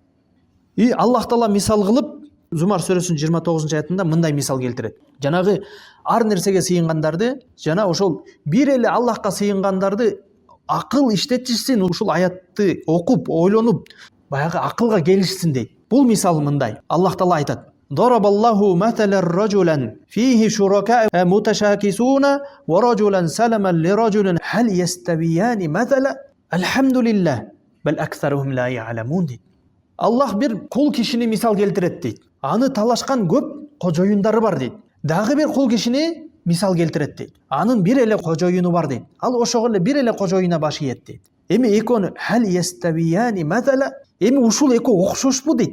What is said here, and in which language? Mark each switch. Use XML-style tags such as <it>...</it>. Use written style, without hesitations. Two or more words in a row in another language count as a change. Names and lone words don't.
<ky>И Аллах Таала мисал кылып Зумар сүрөсүнүн 29-аятында мындай мисал келтирет. Жанагы ар нерсеге сыйынгандарды, жана ошол бир эле Аллахка сыйынгандарды акыл иштетишсин, ушул аятты окуп, ойлонуп, баягы акылга келишсин дейт. Бул мисал мындай. Аллах Таала айтат:</ky> <ar>ضرب الله مثلا رجلا فيه شركاء متشاكسون ورجلا سلما لرجل هل يستويان مثلا الحمد لله بل أكثرهم لا يعلمون дейт.</ar> <ky>Аллах бир кул кишини мисал келтирет дейт. Аны талашкан көп кожоюндары бар дейт. Дагы бир кул кишини мисал келтирет дейт. Анын бир эле кожоюну бар дейт. Ал ошого эле бир эле кожоюна баш ийет дейт. Эми экөөнү</ky> <ar>هل يستويان مثلا,</ar> <ky>эми ушул экөө окшошпу дейт.</ky>